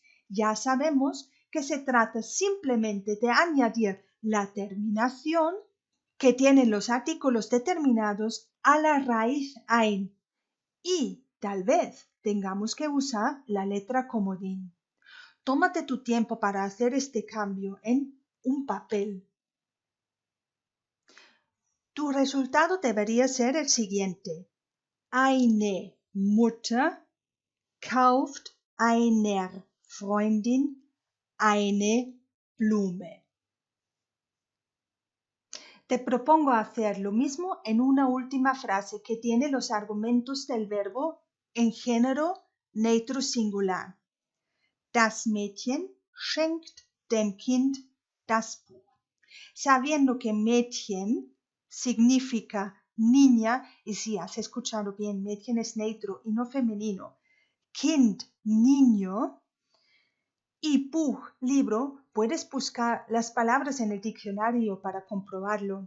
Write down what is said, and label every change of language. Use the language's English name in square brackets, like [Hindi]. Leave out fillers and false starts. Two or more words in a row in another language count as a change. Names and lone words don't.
[Spanish] Ya sabemos que se trata simplemente de añadir la terminación que tienen los artículos determinados a la raíz ein y tal vez tengamos que usar la letra comodín. Tómate tu tiempo para hacer este cambio en un papel. Tu resultado debería ser el siguiente. [German] Eine Mutter kauft einer Freundin eine Blume. [Spanish] Te propongo hacer lo mismo en una última frase que tiene los argumentos del verbo en género neutro singular. [German] Das Mädchen schenkt dem Kind das Buch. [Spanish] Sabiendo que Mädchen significa niña, y si has escuchado bien, Mädchen es neutro y no femenino. Kind, niño, y Buch, libro, puedes buscar las palabras en el diccionario para comprobarlo.